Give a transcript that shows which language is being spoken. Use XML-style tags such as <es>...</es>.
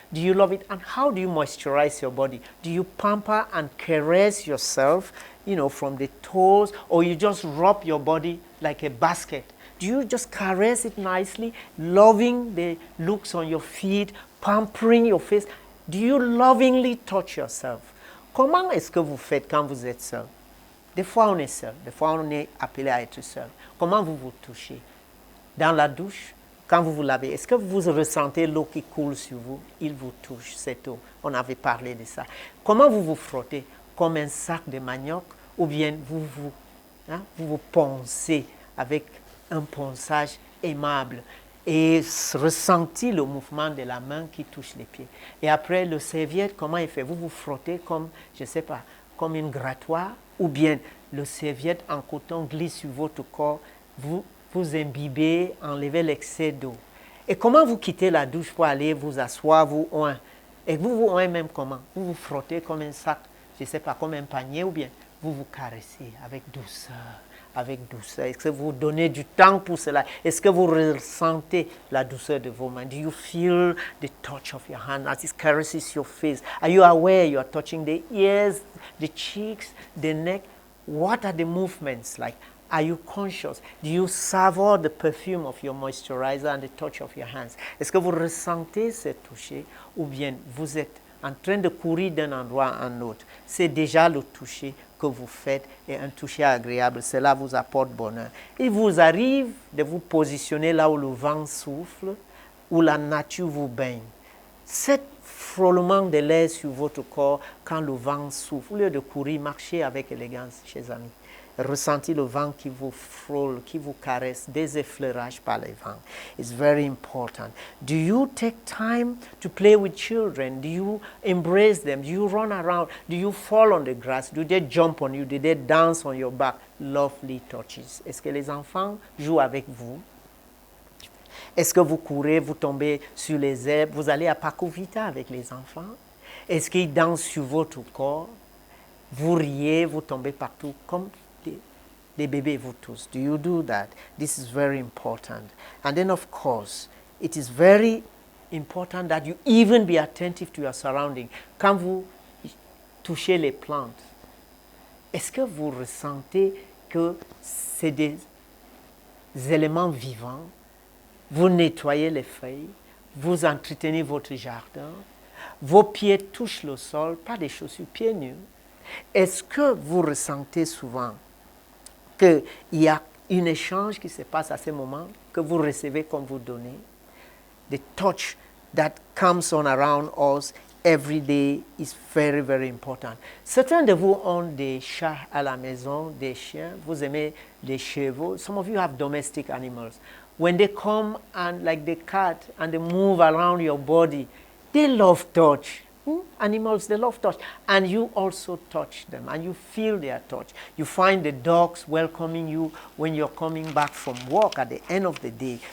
<en>Do you love it? And how do you moisturize your body? Do you pamper and caress yourself, from the toes, or you just rub your body like a basket? Do you just caress it nicely, loving the looks on your feet, pampering your face? Do you lovingly touch yourself?</en> <fr>Comment est-ce que vous faites quand vous êtes seul? Des fois on est seul, des fois on est appelé à être seul. Comment vous vous touchez? Dans la douche, quand vous vous lavez, est-ce que vous ressentez l'eau qui coule sur vous? Il vous touche, cette eau. On avait parlé de ça. Comment vous vous frottez? Comme un sac de manioc, ou bien vous poncez avec un ponçage aimable et ressentez le mouvement de la main qui touche les pieds. Et après, le serviette, comment il fait? Vous vous frottez comme, je ne sais pas, comme une grattoir, ou bien le serviette en coton glisse sur votre corps, vous imbibez, enlevez l'excès d'eau. Et comment vous quittez la douche pour aller vous asseoir, vous oint? Et vous oint même comment? Vous vous frottez comme un sac, je ne sais pas, comme un panier, ou bien vous vous caressez avec douceur. Avec douceur. Est-ce que vous donnez du temps pour cela? Est-ce que vous ressentez la douceur de vos mains?</fr> <en>Do you feel the touch of your hand as it caresses your face? Are you aware you are touching the ears, the cheeks, the neck? What are the movements like? Are you conscious? Do you savor the perfume of your moisturizer and the touch of your hands?</en> <fr>Est-ce que vous ressentez ce toucher ou bien vous êtes en train de courir d'un endroit à un autre? C'est déjà le toucher que vous faites et un toucher agréable. Cela vous apporte bonheur. Il vous arrive de vous positionner là où le vent souffle, où la nature vous baigne. Cet frôlement de l'air sur votre corps quand le vent souffle, au lieu de courir, marchez avec élégance, chers amis. Ressentez le vent qui vous frôle, qui vous caresse, des effleurages par les vents.</fr> <en>It's very important. Do you take time to play with children? Do you embrace them? Do you run around? Do you fall on the grass? Do they jump on you? Do they dance on your back? Lovely touches.</en> <fr>Est-ce que les enfants jouent avec vous? Est-ce que vous courez, vous tombez sur les herbes? Vous allez à Paco Vita avec les enfants? Est-ce qu'ils dansent sur votre corps? Vous riez, vous tombez partout comme des bébés, vous tous.</fr> <en>Do you do that? This is very important. And then, of course, it is very important that you even be attentive to your surroundings.</en> <fr>Quand vous touchez les plantes, est-ce que vous ressentez que c'est des éléments vivants? Vous nettoyez les feuilles, vous entretenez votre jardin, vos pieds touchent le sol, pas des chaussures, pieds nus. Est-ce que vous ressentez souvent qu'il y a un échange qui se passe à ce moment, que vous recevez comme vous donnez?</fr> <en>The touch that comes on around us every day is very, very important.</en> <fr>Certains de vous ont des chats à la maison, des chiens. Vous aimez les chevaux.</fr> <en>Some of you have domestic animals. When they come and like the cat and they move around your body, they love touch. Animals, they love touch. And you also touch them and you feel their touch. You find the dogs welcoming you when you're coming back from work at the end of the day.</en>